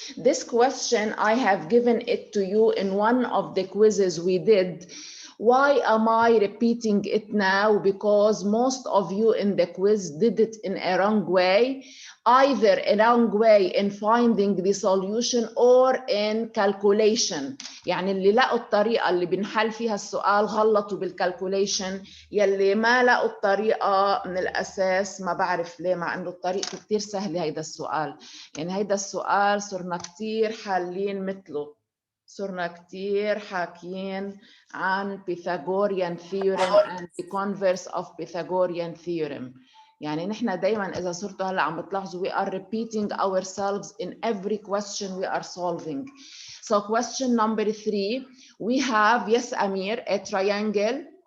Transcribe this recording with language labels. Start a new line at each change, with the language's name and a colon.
English: This question, I have given it to you in one of the quizzes we did. Why am I repeating it now? Because most of you in the quiz did it in a wrong way. Either a wrong way in finding the solution or in calculation.
Arabic: يعني اللي لقوا الطريقة اللي بنحل فيها السؤال غلطوا بالكالكوليشن. يلي ما لقوا الطريقة من الأساس ما بعرف ليه، مع إنه الطريقة كتير سهلة هيدا السؤال. يعني هيدا السؤال صرنا كتير حالين مثله. صرنا كتير حاكيين عن
English: Pythagorean theorem and the converse of Pythagorean theorem.
Arabic: يعني نحن دايما إذا صرتوا هلا عم بتلاحظوا
English: we are repeating ourselves in every question we are solving. So question number 3, we have, yes Amir, a triangle.